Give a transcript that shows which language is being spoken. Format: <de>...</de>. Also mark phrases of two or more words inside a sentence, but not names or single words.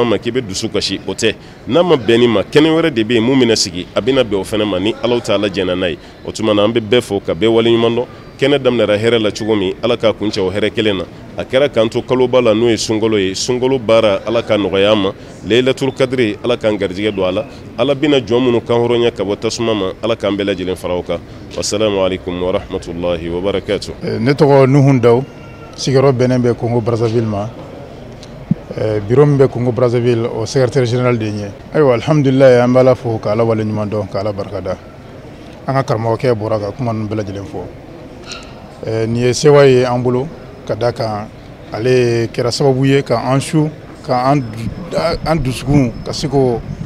<bm>ma k'i bɛ dusu kasi o tɛ n'a ma bɛn nin ma kɛnɛ wɛrɛ de bɛ yen mun bɛna sigi a bɛna bɛn o fana ma ni alaw ta'ala jɛnna n'a ye o tuma na an bɛ bɛɛ fo ka bɛɛ waleɲuman dɔn kɛnɛ daminɛra hɛrɛ la cogo min ala k'a kuncɛ o hɛrɛ kelen na a kɛra k'an to kaloba la n'o ye sunkalo ye sunkalo baara ala ka nɔgɔya an ma</bm> <ar>ليلة القدر</ar> <bm>ala k'an garijɛgɛ don a la ala bɛna jɔn minnu kan hɔrɔnya ka bɔ tasuma ma ala k'an bɛɛ lajɛlen fara o kan</bm> <ar>والسلام عليكم ورحمة الله وبركاته.</ar> <bm>Ne tɔgɔ Nuhun Daw sigiyɔrɔ bɛnnen bɛ Congo Brazzaville ma bureau min bɛ Congo Brazzaville o</bm> <fr>secrétaire général</fr> <bm>de ye ayiwa alhamdulillah an bɛ ala fo ka ala waleɲuman dɔn ka ala barikada an ka karamɔgɔkɛ bɔra ka kuma ninnu bɛɛ lajɛlen fɔ nin ye sewa ye an bolo ka da kan ale kɛra sababu ye ka an su ka an dusukun ka se k'o</bm>